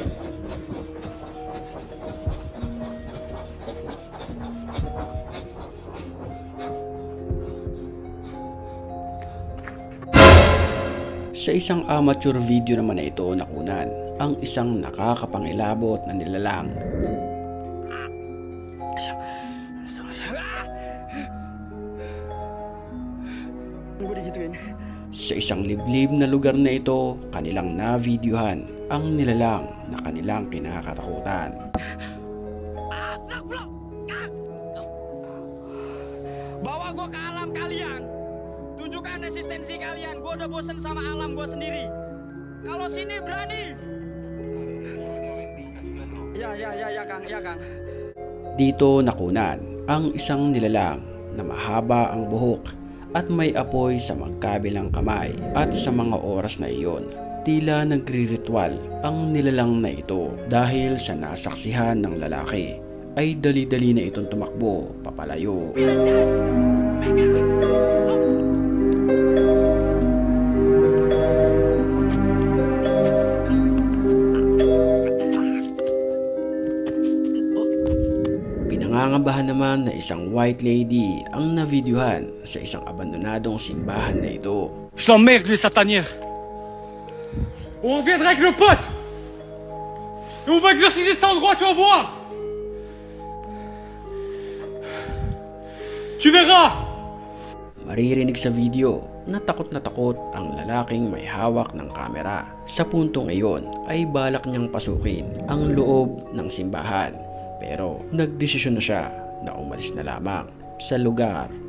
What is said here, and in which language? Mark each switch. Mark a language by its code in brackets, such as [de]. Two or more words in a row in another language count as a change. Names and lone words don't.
[tl] Sa isang [en] amateur video [tl] naman na ito nakunan ang isang nakakapangilabot na nilalang. Sa isang liblib na lugar na ito, kanilang na-videohan ang nilalang na kanilang kinakatakutan. [id] Bawa gue ke alam kalian. Tunjukkan eksistensi kalian. Gue udah bosen sama alam gue sendiri. Kalau sini berani. Ya Kang. [tl] Dito nakunan ang isang nilalang na mahaba ang buhok at may apoy sa magkabilang kamay. At sa mga oras na iyon, tila nagriritual ang nilalang na ito dahil sa nasaksihan ng lalaki ay dali-dali na itong tumakbo papalayo. Pinangangabahan naman na isang [en] white lady [tl] ang navideohan sa isang abandonadong simbahan na ito. [fr] Je l'emmerde, lui, satanière. On reviendra avec le pote. Et on va exorciser cet endroit, tu vas voir. Tu verras. [tl] Maririnig sa video na takot ang lalaking may hawak ng kamera. Sa puntong iyon ay balak niyang pasukin ang loob ng simbahan. Pero nagdesisyon na siya na umalis na lamang sa lugar.